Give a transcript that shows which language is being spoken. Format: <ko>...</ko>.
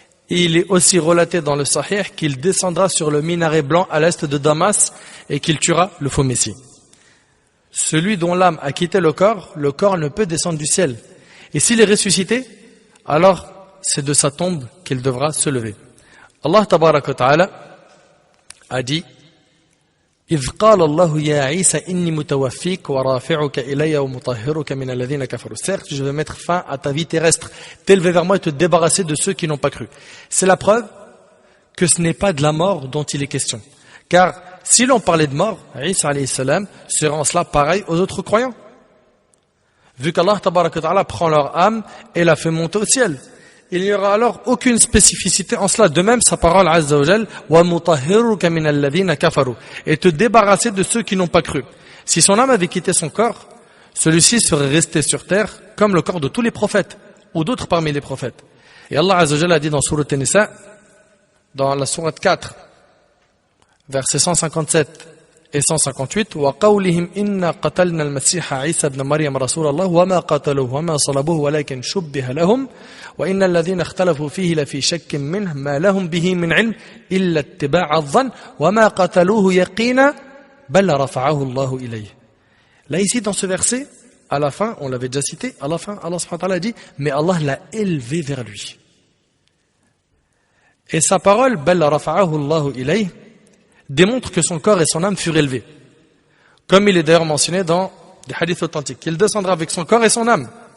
<fr>Et il est aussi relaté dans le Sahih qu'il descendra sur le minaret blanc à l'est de Damas et qu'il tuera le faux messie. Celui dont l'âme a quitté le corps ne peut descendre du ciel. Et s'il est ressuscité, alors c'est de sa tombe qu'il devra se lever.</fr> <ar>Allah tabaraka wa ta'ala</ar> <fr>a dit:</fr> <ar>إِذْ قَالَ اللَّهُ يَا عِيسَى إِنِّي مُتَوَفِّيكَ وَرَافِعُكَ إِلَيَّ وَمُطَهِّرُكَ مِنَ الَّذِينَ كَفَرُوا.</ar> <fr>Certes, je vais mettre fin à ta vie terrestre, t'élever vers moi et te débarrasser de ceux qui n'ont pas cru. C'est la preuve que ce n'est pas de la mort dont il est question. Car si l'on parlait de mort, Isa alayhi salam serait en cela pareil aux autres croyants. vu qu'Allah tabaraka wa ta'ala prend leur âme et la fait monter au ciel. Il n'y aura alors aucune spécificité en cela. De même, sa parole Azza wa Jal,</fr> <ar>wa mutahhiruka min alladhina kafaru,</ar> <fr>et te débarrasser de ceux qui n'ont pas cru. Si son âme avait quitté son corps, celui-ci serait resté sur terre comme le corps de tous les prophètes ou d'autres parmi les prophètes. Et Allah Azza wa Jal a dit dans Sourate An-Nisa, dans la Sourate 4, versets 157 et 158,</fr> <ar>وَقَوْلِهِمْ إِنَّا قَتَلْنَا الْمَسِيحَ عِيسَى بْنَ مَرْيَمَ رَسُولَ اللَّهِ وَمَا قَتَلُوهُ وَمَا صَلَبُوهُ وَلَكِنْ شُبِّهَ لَهُمْ وَإِنَّ الَّذِينَ اخْتَلَفُوا فِيهِ لَفِي شَكٍّ مِّنْهُ مَا لَهُمْ بِهِ مِنْ عِلْمٍ إِلَّا اتِّبَاعَ الظَّنِّ وَمَا قَتَلُوهُ يَقِينًا بَلْ رَفَعَهُ اللَّهُ إِلَيْهِ.</ar> <fr>Là ici dans ce verset, à la fin, on l'avait déjà cité, à la fin Allah subhanahu wa ta'ala dit mais Allah l'a élevé vers lui. Et sa parole</fr> <ar>بَلْ رَفَعَهُ اللَّهُ إِلَيْهِ</ar> <fr>démontre que son corps et son âme furent élevés. Comme il est d'ailleurs mentionné dans des hadiths authentiques, qu'il descendra avec son corps et son âme.</fr>